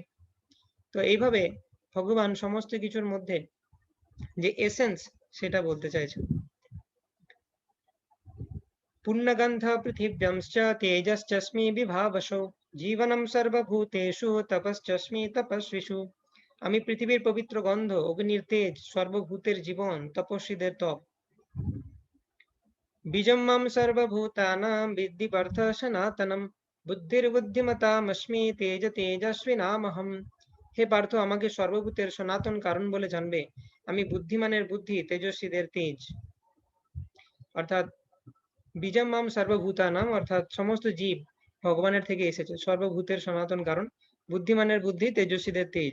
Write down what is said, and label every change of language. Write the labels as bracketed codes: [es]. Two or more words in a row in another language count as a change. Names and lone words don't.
[bn] তো এইভাবে ভগবান সমস্ত কিছুর মধ্যে যে এসেন্স সেটা বলতে চাইছেন। [sa] পুণ্যগন্ধ পৃথিব্যাংশ্চ তেজশ্চস্মি বিভাবসো, জীবনম সর্বভূতেষু তপশ্চস্মি তপস্বিষু। [bn] আমি পৃথিবীর পবিত্র গন্ধ, অগ্নির তেজ, সর্বভূতের জীবন, তপস্বীদের তপ। [sa] বীজম মাম সর্বভূতানাং বিদ্ধি পার্থ সনাতনম, বুদ্ধির্বুদ্ধিমতামস্মি তেজ তেজস্বিনামহম। [bn] হে পার্থ, আমাকে সর্বভূতের সনাতন কারণ বলে জানবে। আমি বুদ্ধিমানের বুদ্ধি, তেজস্বীদের তেজ। অর্থাৎ [sa] বীজম মাম সর্বভূতানাং [bn] অর্থাৎ সমস্ত জীব ভগবানের থেকে এসেছে, সর্বভূতের সনাতন কারণ, বুদ্ধিমানের বুদ্ধি, তেজস্বীদের তেজ।